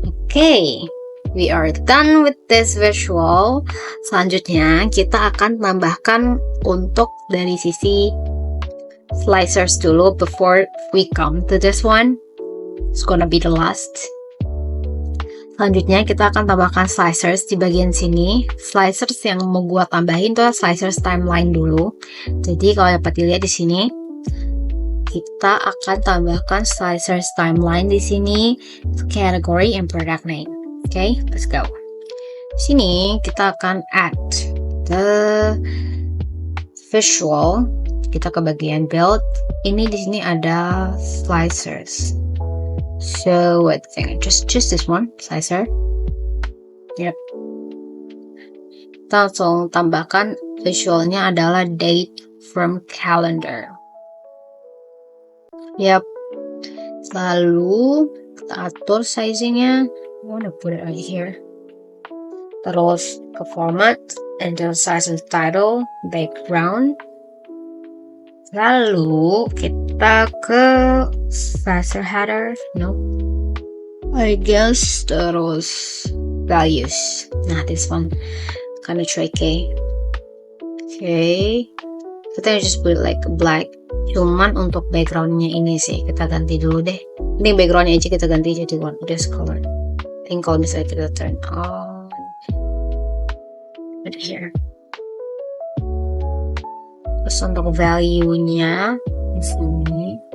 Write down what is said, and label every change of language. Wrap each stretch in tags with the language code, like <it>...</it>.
<en>Okay, we are done with this visual.</en> <id>Selanjutnya kita akan tambahkan untuk dari sisi slicers dulu</id> <en>before we come to this one. It's gonna be the last.</en> <id>Selanjutnya kita akan tambahkan slicers di bagian sini. Slicers yang mau gua tambahin tuh slicers timeline dulu. Jadi kalau dapat dilihat di sini, kita akan tambahkan slicers timeline di sini,</id> <en>category and product name. Okay, let's go.</en> <id>Sini kita akan</id> <en>add the visual.</en> <id>Kita ke bagian build. Ini di sini ada slicers.</id> <en>So I think just this one slicer. Yep.</en> <id>Kita langsung tambahkan visualnya adalah date from calendar. Yap. Lalu kita atur sizingnya.</id> <en>I wanna put it right here.</en> <id>Terus ke</id> <en>format, enter size and title, background.</en> <id>Lalu kita ke slicer header.</id> <en>No, I guess.</en> <id>Terus</id> <en>values. Nah, this one kind of tricky. Okay,</en> <id>kita</id> <en>just put like black.</en> <id>Cuman untuk backgroundnya ini sih kita ganti dulu deh. Ini backgroundnya aja kita ganti jadi</id> <en>this color. I think</en> <id>kalau misalnya kita</id> <en>turn on, right here.</en> <id>Terus untuk value-nya di sini.</id>